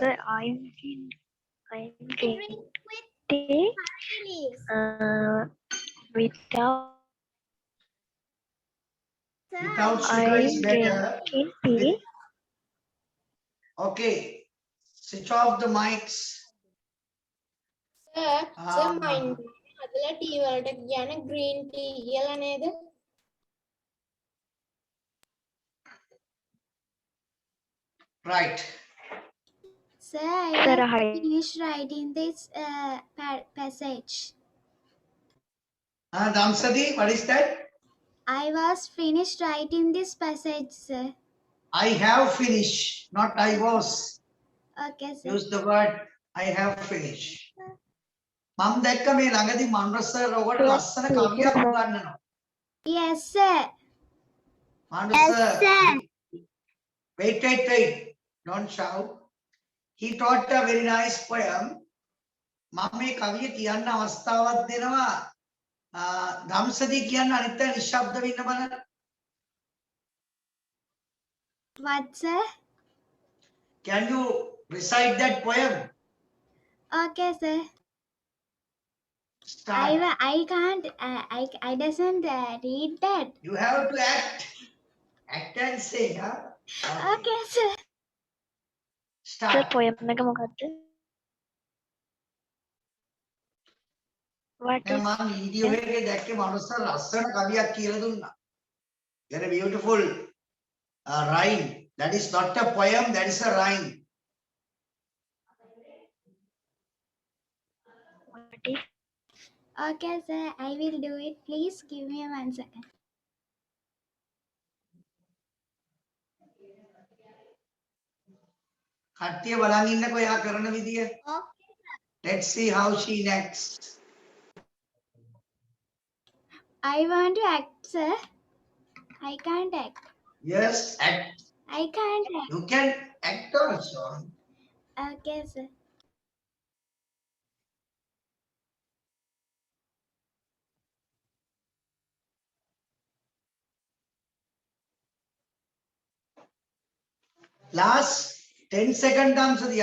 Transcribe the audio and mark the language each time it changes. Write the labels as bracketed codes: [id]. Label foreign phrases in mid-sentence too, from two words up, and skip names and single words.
[en] Sir, I'm drinking Drink with tea honey leaves. without. Sir, Without I sugar is I'm better. drinking tea. Okay. Switch off the mics. sir sir Ah, [si] මයින් හදලා ටී වලට කියන [en] green tea [si] කියලා නේද? [en] right. Sir, Sir, I hi. finished writing this passage. Damsadi, what is that? I was finished writing this passage, sir. I have finished, not I was. Okay, sir. Use the word I have finished. [si] මම දැක්ක මේ ළඟදී මන්රස් සර් ඔකට ලස්සන කවියක් උගන්වනවා. [en] Yes, sir. මන්රස් Yes, sir. sir. Wait. Don't shout. He taught a very nice poem. [si] මම මේ කවිය කියන්න අවස්ථාවක් දෙනවා. ධම්සදී කියන්න අනිත් අය නිශ්ශබ්දව ඉන්න බලන්න. [en] What, sir? Can you recite that poem? Okay, sir. Start. I can't. I doesn't read that. You have to act. Act and say, huh? Okay, sir. Sir, Start. [si] poem එක මොකක්ද? [en] What is [si] මම වීඩියෝ එකේ දැක්කේ මනුස්ස ලස්සන කවියක් කියලා දුන්නා. [en] Very beautiful rhyme. That is not a poem, that is a rhyme. what is Okay, sir. I will do it. Please give me 1 second. [si] කට්ටිය බලන් ඉන්නකෝ එයා කරන විදිය. [en] Okay. Let's see how she acts. I want to act, sir. I can't act. Yes, act. I can't act. You can act also. Okay, sir. Last 10 seconds, Damsadi.